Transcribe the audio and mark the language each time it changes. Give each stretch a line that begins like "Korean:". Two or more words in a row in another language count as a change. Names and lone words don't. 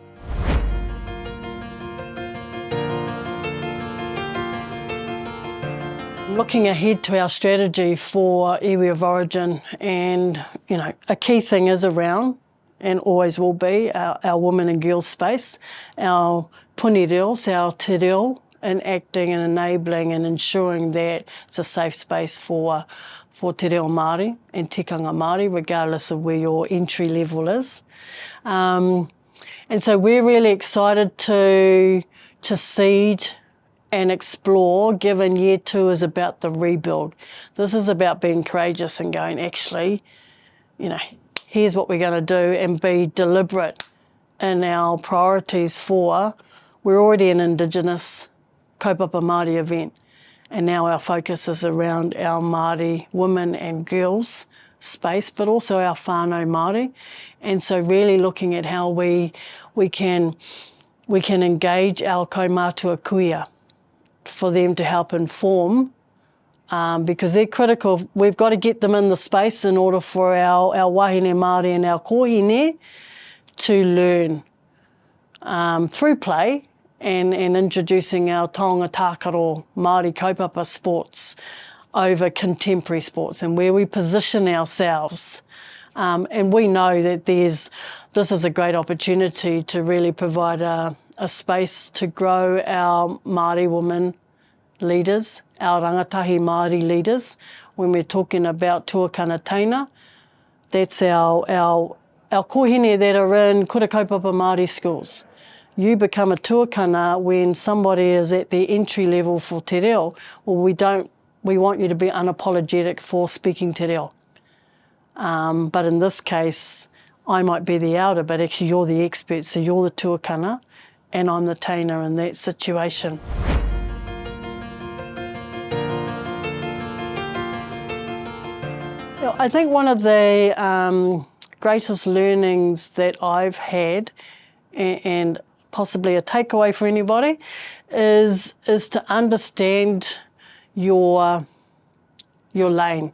English: Looking ahead to our strategy for Iwi of Origin, and a key thing is around, and always will be, our women and girls space, our
Māori: puni reos,
English: our
Māori: te reo,
English: enacting and enabling and ensuring that it's a safe space for
Māori: te reo Māori
English: and
Māori: tikanga Māori,
English: regardless of where your entry level is. And so we're really excited to seed and explore, given year 2 is about the rebuild. This is about being courageous and going, actually, you know, here's what we're going to do, and be deliberate in our priorities for, we're already an Indigenous
Māori: kaupapa Māori
English: event, and now our focus is around our Māori women and girls space, but also our
Māori: whānau Māori.
English: And so really looking at how we can engage our
Māori: kaumātua kuia
English: for them to help inform, because they're critical. We've got to get them in the space in order for our
Māori: wāhine Māori
English: and our kōhine to learn through play and introducing our
Māori: taonga tākaro Māori kaupapa
English: sports over contemporary sports, and where we position ourselves. And we know that this is a great opportunity to really provide a space to grow our Māori women leaders, our
Māori: rangatahi Māori
English: leaders. When we're talking about
Māori: tuakana teina,
English: that's our kōhine that are in
Māori: kura kaupapa Māori
English: schools. You become a tuakana when somebody is at the entry level for
Māori: te reo.
English: Well, we want you to be unapologetic for speaking
Māori: te reo.
English: But in this case, I might be the elder, but actually you're the expert, so you're the tuakana, and I'm the teina in that situation. I think one of the greatest learnings that I've had, and possibly a takeaway for anybody, is to understand your lane.